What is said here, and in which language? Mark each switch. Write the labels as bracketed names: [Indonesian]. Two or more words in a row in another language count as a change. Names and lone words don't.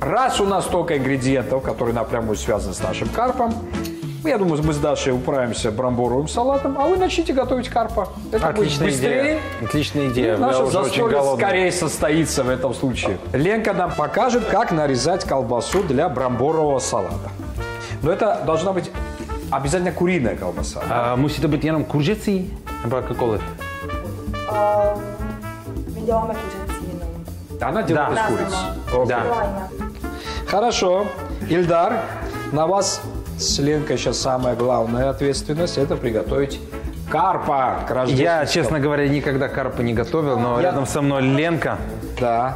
[Russian] Раз у нас столько ингредиентов, которые напрямую связаны с нашим карпом, я думаю, мы с Дашей управимся брамборовым салатом, а вы начните готовить карпа. Это Отличная будет быстрее. идея. Отличная идея. И наше Я уже очень застолье голодный. скорее состоится в этом случае. Ленка нам покажет, как нарезать колбасу для брамборового салата. Но это должна быть обязательно куриная колбаса. [Czech] Musí to být jenom kuřecí? Nebo jakékoliv? My děláme kuřecí jenom. [Russian] Она делает Да. из курицы. Да. Хорошо. Ильдар, на вас с Ленкой сейчас самая главная ответственность – это приготовить карпа к Я, рождественскому. честно говоря, никогда карпа не готовил, но рядом со мной Ленка. Да.